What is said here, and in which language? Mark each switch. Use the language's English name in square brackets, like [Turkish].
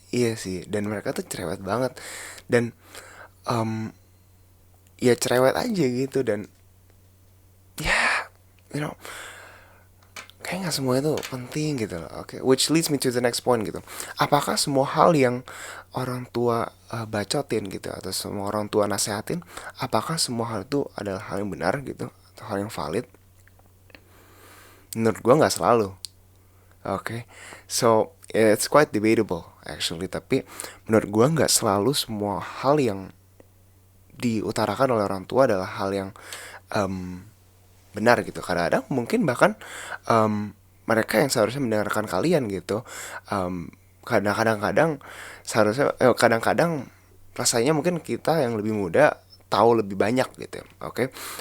[Indonesian] Iya sih, dan mereka tuh cerewet banget, dan ya cerewet aja gitu, dan ya [English] you know [Indonesian] kayak nggak semua itu penting gitu loh. [English] Oke, which leads me to the next point gitu. [Indonesian] Apakah semua hal yang orang tua bacotin gitu, atau semua orang tua nasehatin, apakah semua hal itu adalah hal yang benar gitu, atau hal yang valid? Menurut gua nggak selalu. [English] Oke, so it's quite debatable actually. [Indonesian] Tapi menurut gua nggak selalu semua hal yang diutarakan oleh orang tua adalah hal yang um, benar gitu. Kadang-kadang mungkin bahkan mereka yang seharusnya mendengarkan kalian gitu, kadang-kadang seharusnya kadang-kadang rasanya mungkin kita yang lebih muda tahu lebih banyak gitu ya. Oke.